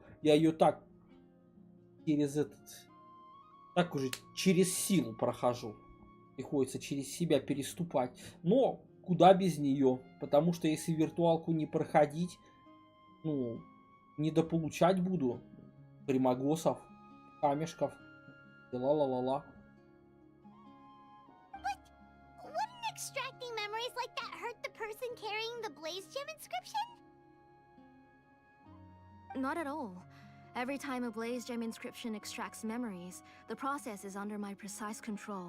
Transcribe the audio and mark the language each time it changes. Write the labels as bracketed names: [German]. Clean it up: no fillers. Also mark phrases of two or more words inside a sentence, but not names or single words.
[Russian] Я ее так так уже через силу прохожу. Приходится через себя переступать. Но куда без нее. Потому что если виртуалку не проходить, ну, недополучать буду примагосов, камешков. Ла-ла-ла-ла. [English] Wouldn't extracting memories like that hurt the person carrying the Blaze Gem inscription? Not at all. Every time a Blaze Gem inscription extracts memories, the process is under my precise control.